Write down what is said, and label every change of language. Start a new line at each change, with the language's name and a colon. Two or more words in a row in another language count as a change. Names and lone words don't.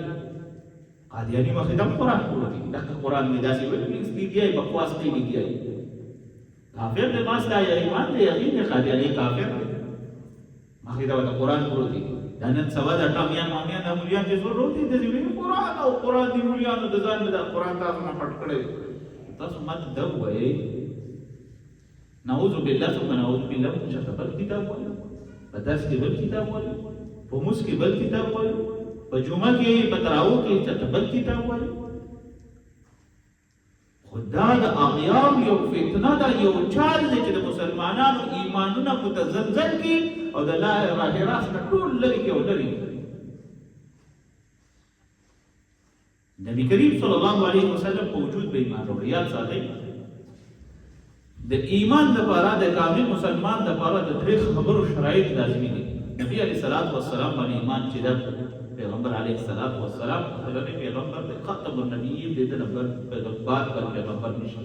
Pashto: قادیانی مخې ته قرآن پروت دی، دغه قرآن مې داسې ویل کېږي بکواس کېږي، کافر دی، ما ستا ایمان دی، یقین دی قادیانی کافر دی، مخې ته ورته قرآن پروت دی. دا نن سبا د ټامیان مامیان دا مولیان چې زور روتي د دې قرآن او قرآن دی مولیانو د ځان نه دا قرآن تاسو نه پټ کړی. تاسو ماته دا ووایئ،
Arabic: نعوذ بالله ثم نعوذ بالله،
Pashto: موږ چېرته بل کتاب وایو، په درس کې بل کتاب وایو، په مونځ کې بل کتاب وایو، په جمعه کې په تراویح کې چېرته بل کتاب وایو. خو دا د اغیار یو فتنه ده، یو چال دی چې د مسلمانانو ایمانونه متزلزل کړي او د لا راه راست نه ټول لرې کړي او لرې کړي. نبی کریم
Arabic: صلی الله علیه وسلم
Pashto: په وجود به ایمان راوړي. یاد ساتئ د ایمان دپاره، د کامل مسلمان دپاره د درې خبرو شرایط لازمي دي. نبی
Arabic: علیه السلام
Pashto: باندې ایمان چې ده، پیغمبر
Arabic: علیه السلام
Pashto: اخرنی پیغمبر دی،
Arabic: خاتم النبیین
Pashto: دی، د نمبر بعد بل پیغمبر نشي.